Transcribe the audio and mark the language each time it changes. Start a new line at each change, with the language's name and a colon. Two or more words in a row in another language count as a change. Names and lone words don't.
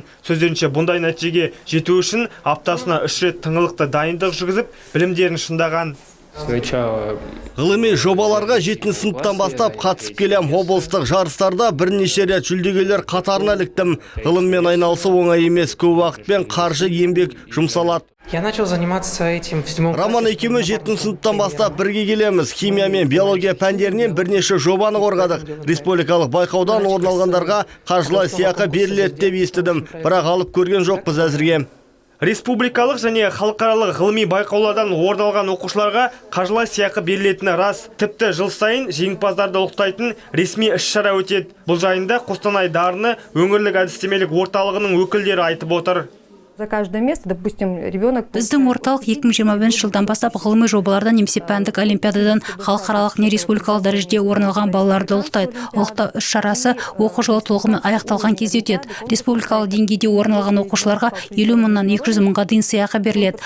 Kazakh: Сөздерінше, бұндай нәтижеге жету үшін аптасына 3 рет тыңғылықты дайындық жүргізіп, білімдерін шыңдаған. Ғылыми жобаларға 7 сыныптан бастап қатысып келем. Облыстық жарыстарда бірнеше рет жүлдегерлер қатарына іліктім. Ғылыммен айналысу оңай емес, көп уақыт пен қаржы еңбек жұмсалады.
Russian: Я начал заниматься этим в 7 классе.
Kazakh: Роман екеуміз 7 сыныптан бастап бірге келеміз. Химия мен биология пәндерінен бірнеше жобаны қорғадық. Республикалық байқаудан орын алғандарға қаржылай сыйақы беріледі деп естідім, бірақ алып көрген жоқпыз әзірге. Республикалық және халықаралық ғылыми байқаулардан орын алған оқушыларға қаржылай сыйақы берілетіні рас. Тіпті жыл сайын жеңімпаздарды ұлықтайтын ресми іс-шара өтеді. Бұл жайында Қостанай дарыны өңірлік әдістемелік орталығының өкілдері айтып отыр.
Russian: За каждое место, допустим, ребенок...
Kazakh: Біздің орталық 2021 жылдан бастап ғылыми жобалардан немесе пәндік олимпиададан халықаралық не республикалық дәрежеде орын алған балаларды ұлықтайды. Ұлықтау іс-шарасы оқу жылы толығымен аяқталған кезде өтеді. Республикалық деңгейде орын алған оқушыларға 50 мыңнан 200 мыңға дейін сыйақы беріледі.